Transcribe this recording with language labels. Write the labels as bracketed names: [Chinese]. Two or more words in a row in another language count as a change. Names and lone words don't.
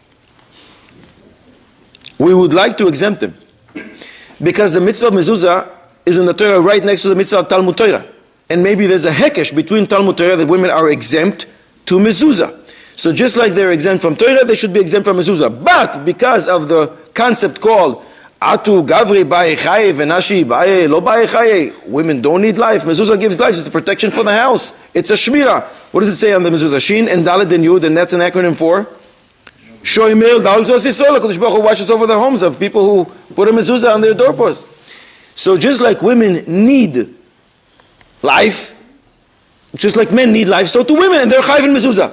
[English] We would like to exempt them. Because the mitzvah of mezuzah is in the Torah right next to the mitzvah of [Hebrew] Talmud Torah. [English] And maybe there's a hekesh between [Hebrew] Talmud Torah [English] that women are exempt to mezuzah. So just like they're exempt from Torah, they should be exempt from mezuzah. But because of the concept called [Aramaic] אטו גברי בעי חיי ונשי בעי לא בעי חיי, [English] women don't need life. Mezuzah gives life. It's a protection for the house. It's a shmira. What does it say on the mezuzah? Shin and Dalet and Yud, and that's an acronym for [Hebrew] שומר דלתות זאת ישראל. הקדוש ברוך הוא [English] watches over the homes of people who put a mezuzah on their doorposts. So just like women need life, just like men need life, so do women, and they're chayiv in mezuzah.